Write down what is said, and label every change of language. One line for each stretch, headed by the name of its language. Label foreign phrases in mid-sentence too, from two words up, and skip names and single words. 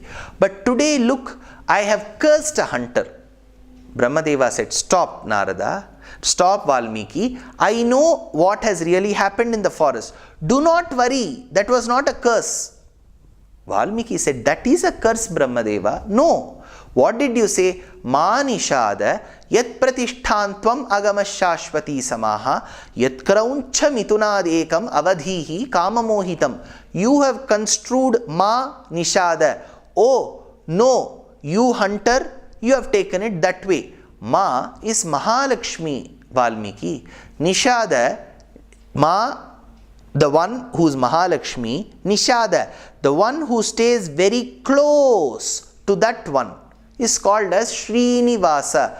English: But today, look, I have cursed a hunter. Brahmadeva said, stop Narada, stop Valmiki. I know what has really happened in the forest. Do not worry, that was not a curse. Valmiki said, that is a curse, Brahmadeva. No. What did you say?
Sanskrit: Ma nishada yat pratishthantvam agamashashvati samaha yat krauncha mitunadekam avadhihi kamamohitam.
English: You have construed
Sanskrit: ma nishada.
English: Oh, no, you hunter, you have taken it that way. Ma is Mahalakshmi, Valmiki. Nishada, ma, the one who is Mahalakshmi, Nishada, the one who stays very close to that one, is called as Srinivasa.